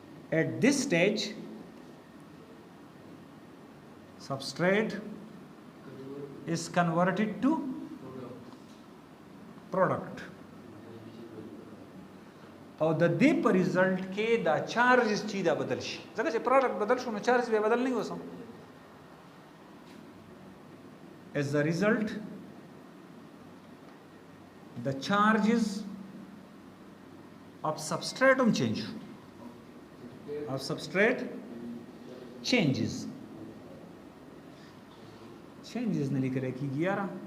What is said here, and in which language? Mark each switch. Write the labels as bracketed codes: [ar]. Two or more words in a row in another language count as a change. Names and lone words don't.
[en] At this stage, substrate is converted to product. [ps] او د دې په ریزلټ کې دا چارجز چې دا بدل شي ځکه چې پروډکټ بدل شو نو چارج به بدل نه وسو. [en] As a result, the charges of substratum change. Of substrate changes. [ps] Changes نه لیکل کېږي یاره.